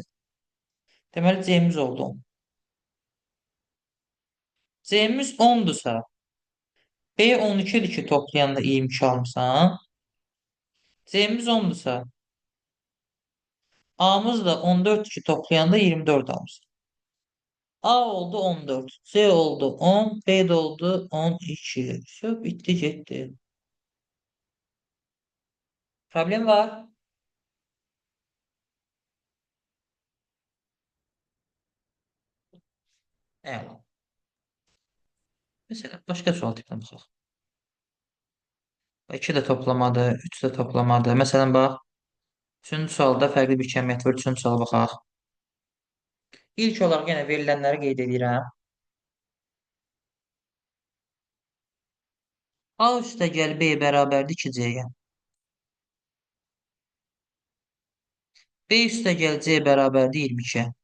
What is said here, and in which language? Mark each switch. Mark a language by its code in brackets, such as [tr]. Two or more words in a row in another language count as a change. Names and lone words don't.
[az] Deməli, C-miz oldu 10. C-miz 10'dursa, B 12'dir ki, toplayanda 22 almışsan. C-miz 10'dursa, A'mız da 14 ki, toplayanda 24 almışsan. A oldu 14, C oldu 10, B de oldu 12. [tr] Şu bitti gitti. Problem var. Evet. Mesela başka sual tipine bakalım. 2 de toplamadı, 3 de toplamadı. Mesela bak, [az] üçüncü sualda fərqli bir kəmiyyət var. Üçüncü suala baxaq. İlk olaraq yenə verilənləri qeyd edirəm. A üstə gəl B bərabərdir 2C-yə. B üstə gəl C bərabərdir 22-yə.